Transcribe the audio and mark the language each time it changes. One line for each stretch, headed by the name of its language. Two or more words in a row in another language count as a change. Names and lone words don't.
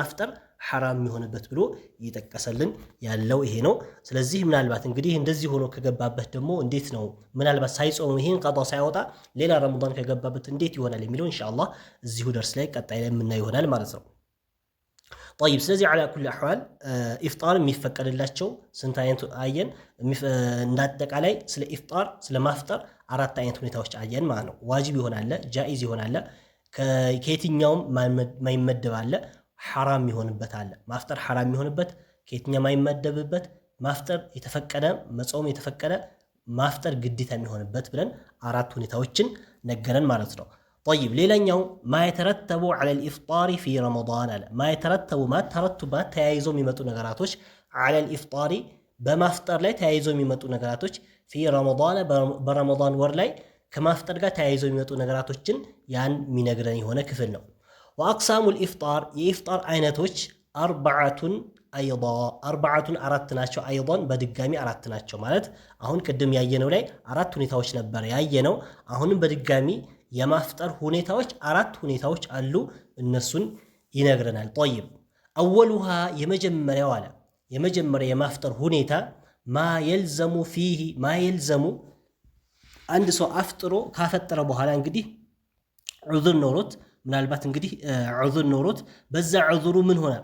Amharic: ማፍጠር ሐራም የሚሆንበት ብሎ እየጠቀሰልን ያለው ይሄ ነው። ስለዚህ ምናልባት እንግዲህ እንደዚህ ሆኖ ከገባበት ደግሞ እንዴት ነው ምናልባት ሳይጾም ይሄን ቀዷ ሳያወጣ ሌላ ረመዳን ከገባበት እንዴት ይሆናል የሚለው ኢንሻአላህ እዚሁ ደርስ ላይ ቀጣይ ላይ የምናየው ይሆናል ማለት ነው። طيب ስለዚህ
Arabic: على كل احوال
Amharic: ኢፍጣር የሚፈቀድላቸው ስንት አይነት አየን? እንዳጠቃላይ ስለ ኢፍጣር ስለ ማፍጠር 4 አይነት ሁኔታዎች አየን ማለት ነው። ዋጅብ ይሆናል፣ ጃኢዝ ይሆናል፣ ከየትኛውም ማይመደብ አለ፣ ሐራም ይሆንበት አለ። ማፍጠር ሐራም ይሆንበት ከየትኛው ማይመደብበት፣ ማፍጠር የተፈቀደ መጾም የተፈቀደ፣ ማፍጠር ግዴታ የሚሆንበት ብለን 4 ሁኔታዎችን ነገረን ማለት ነው። طيب ሌላኛው
Arabic: ما يترتب على الافطار في رمضان
Amharic: አለ። ማይተረተቡ ተረቱባት ተያይዞ የሚመጡ ነገራቶች
Arabic: على الافطار
Amharic: በማፍጠር ላይ ተያይዞ የሚመጡ ነገራቶች
Arabic: في رمضان
Amharic: በረመዳን ወር ላይ ከማፍጠር ጋር ተያይዞ የሚመጡ ነገራቶችን ያን የሚነግረን የሆነ ክፍል ነው።
Arabic: وأقسام الافطار
Amharic: የኢፍጣር አይነቶች አርባዓቱን አራት ናቸው። አይضን በድጋሚ 4 ናቸው ማለት አሁን ቅድም ያየነው ላይ 4 ሁኔታዎች ነበር ያየነው። አሁንም በድጋሚ የማፍጠር ሁኔታዎች 4 ሁኔታዎች አሉ። እነሱን ይነግረናል። طيب አወሉሃ የመጀመሪያው አለ የመጀመሪያ የማፍጠር ሁኔታ
Arabic: ما يلزم فيه
Amharic: ማየልዘሙ አንድ ሰው አፍጥሮ ካፈጠረ በኋላ እንግዲህ ዑዝር ኖሮት ምናልባት እንግዲህ ዑዝር ኖሮት በዛ ዑዝሩ ምን ሆነ?